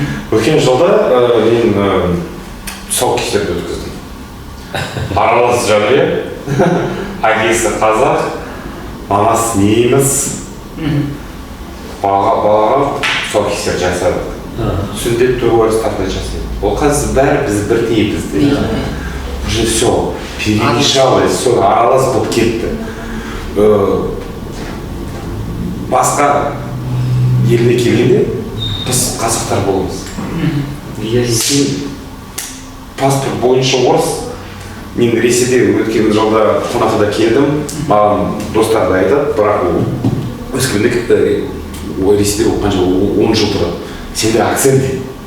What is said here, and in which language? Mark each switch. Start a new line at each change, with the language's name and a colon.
Kazakh: Өткен жылда мен тұсаукесерді өткіздім. Аралас жәмре, әкесі қазақ, анасы неміс, балаға тұсаукесер жасады. Сүндет тойластарда жасайды. Ол қазір бәрі біз бірдей бізде.
Russian: Уже все, перемешалось,
Kazakh: все аралас болып кетті. Басқа еліне келгенде біз қазақтар боламыз. Сен паспорт бойынша орыс, мен Ресейде өткен жылда қонақта келдім, маған достар да айтады, бірақ ол өскемендік Ресейде қанша 10 жыл тұрады. Сенде акцент дейді.